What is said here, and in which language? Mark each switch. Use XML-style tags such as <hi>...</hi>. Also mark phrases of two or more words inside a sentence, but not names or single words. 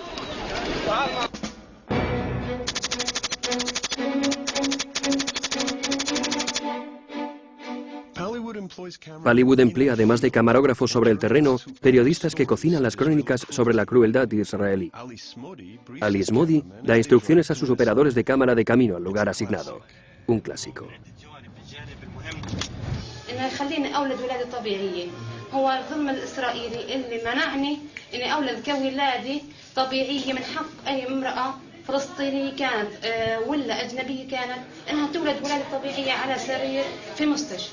<es>Pallywood emplea, además de camarógrafos sobre el terreno, periodistas que cocinan las crónicas sobre la crueldad israelí. Ali Smodi da instrucciones a sus operadores de cámara de camino al lugar asignado. Un clásico.</es> <ar>فلسطينية كانت ولا أجنبية كانت أنها تولد ولادة طبيعية على سرير في مستشفى.</ar>